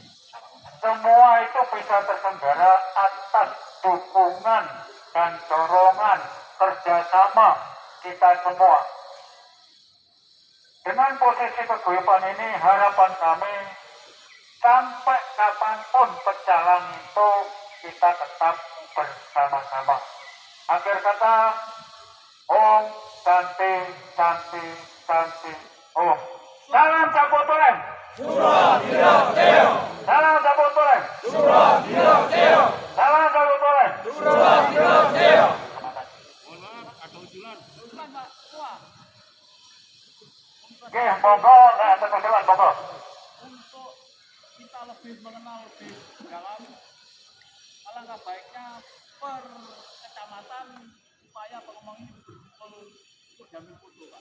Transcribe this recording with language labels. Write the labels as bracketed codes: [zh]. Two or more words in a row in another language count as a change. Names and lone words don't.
[id] Semua itu bisa terselenggara atas dukungan dan dorongan kerjasama kita semua. Dengan posisi paguyuban ini, harapan kami sampai kapanpun berjalan itu kita tetap bersama-sama. Akhir kata, [sa] Om Santi Santi Santi Om. [id] Salam Sabotorem. Salam Sabotorem. Salam Sabotorem. Oke, monggo, ada usulan, monggo. Untuk kita lebih mengenal lebih dalam, alangkah baiknya per kecamatan supaya pengomong ini betul-betul jamin foto, Pak.